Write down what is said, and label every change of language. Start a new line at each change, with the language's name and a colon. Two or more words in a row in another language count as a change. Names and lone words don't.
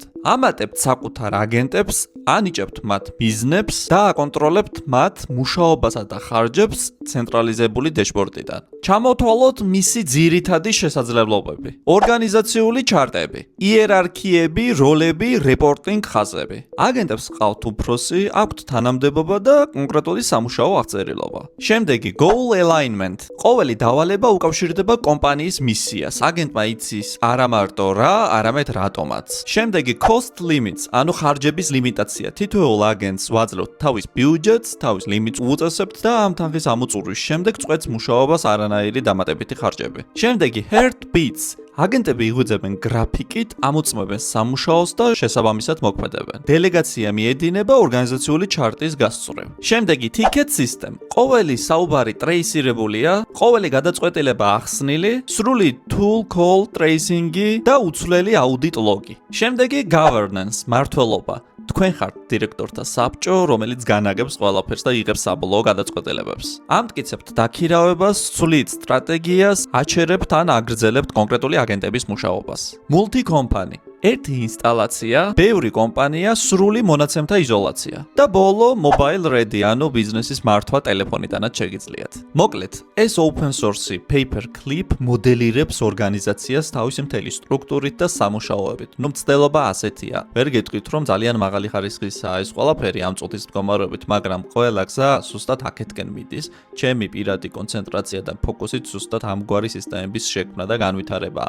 Georgian: ამატებთ საკუთარ აგენტებს, ანიჭებთ მათ ბიზნესს და აკონტროლებთ მათ მუშაობასა და ხარჯებს ცენტრალიზებული დეშბორდიდან. ჩამოთვალოთ მისი ძირითადი შესაძლებლობები. ორგანიზაციული ჩარტები, იერარქიები, როლები, რეპორტინგ ხაზები. აგენტებს ყავთ უფროსი, აქვთ თანამდებობა და კონკრეტული სამუშაო აღწერილობა. შემდეგი
English: goal alignment.
Georgian: ყოველი დავალება უკავშირდება კომპანიის მისიას. აგენტმა იცის არა მარტო რა, არამედ რატომაც. შემდეგი
English: cost limits,
Georgian: ანუ ხარჯების ლიმიტაცია. თითოეულ აგენტს ვაძლევთ თავის ბიუჯეტს, თავის ლიმიტს უწესებთ და ამ თანხის ამოწურვის შემდეგ წყვეტს მუშაობას არანაირი დამატებითი ხარჯები. შემდეგი heartbeats. აგენტები იღვიძებენ გრაფიკით, ამოწმებენ სამუშაოს და შესაბამისად მოქმედებენ. დელეგაცია მიედინება ორგანიზაციული ჩარტის გასწვრივ. შემდეგი
English: ticket system.
Georgian: ყოველი საუბარი ტრეისირებულია, ყოველი გადაწყვეტილება ახსნილი, სრული
English: tool call
Georgian: ტრეისინგი და უცვლელი აუდიტ ლოგი. შემდეგი governance, მმართველობა. თქვენ ხართ დირექტორთა საბჭო, რომელიც განაგებს ყველაფერს და იღებს საბოლოო გადაწყვეტილებებს. ამტკიცებთ დაქირავებას, ცვლით სტრატეგიას, აჩერებთ ან აგრძელებთ კონკრეტული აგენტების მუშაობას.
English: Multi-company.
Georgian: ერთი ინსტალაცია, ბევრი კომპანია, სრული მონაცემთა იზოლაცია. და ბოლო
English: mobile ready,
Georgian: ანუ ბიზნესის მართვა ტელეფონიდანაც შეგიძლიათ. მოკლედ, ეს
English: open source
Georgian: Paperclip მოდელირებს ორგანიზაციას თავისი მთელი სტრუქტურით და სამუშაოებით. მცდელობა ასეთია. ვერ გეტყვით, რომ ძალიან მაღალი ხარისხისაა ეს ყველაფერი ამ წუთის მდგომარეობით, მაგრამ ყველა გზა ზუსტად აქეთკენ მიდის. ჩემი პირადი კონცენტრაცია და ფოკუსით ზუსტად ამგვარი სისტემების შექმნა და განვითარებაა.